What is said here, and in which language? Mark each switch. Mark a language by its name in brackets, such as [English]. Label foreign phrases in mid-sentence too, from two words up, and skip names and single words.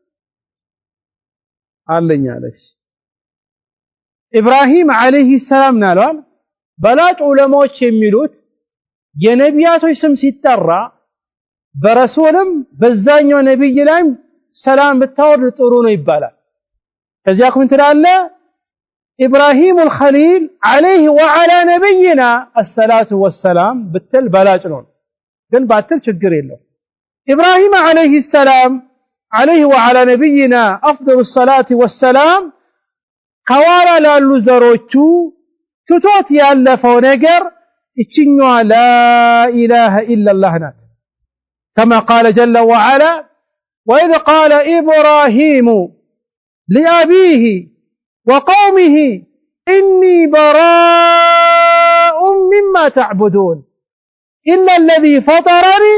[Amharic] አለኝ አለሽ ኢብራሂም [Arabic] عليه السلام [Amharic] ናሏል በላጭ ዑለማዎች የሚሉት የነቢያቶች ስም ሲጠራ በረሱልም በዛኛው ነብይ ላይም ሰላም ብታወርድ ጥሩ ነው ይባላል ከዚያ ምን ትላለ ኢብራሂም [Arabic] الخليل عليه وعلى نبينا الصلاه والسلام [Amharic] ብትል በላጭ ነው ግን ባትል ችግር የለው ኢብራሂም [Arabic] عليه السلام عليه وعلى نبينا افضل الصلاه والسلام [Amharic] ከዋላ ላሉ ዘሮቹ ትቶት ያለፈው ነገር እቺኛዋ [Arabic] لا اله الا الله ናት كما قال جل وعلا وإذ قال إبراهيم لأبيه وقومه إني براء مما تعبدون إلا الذي فطرني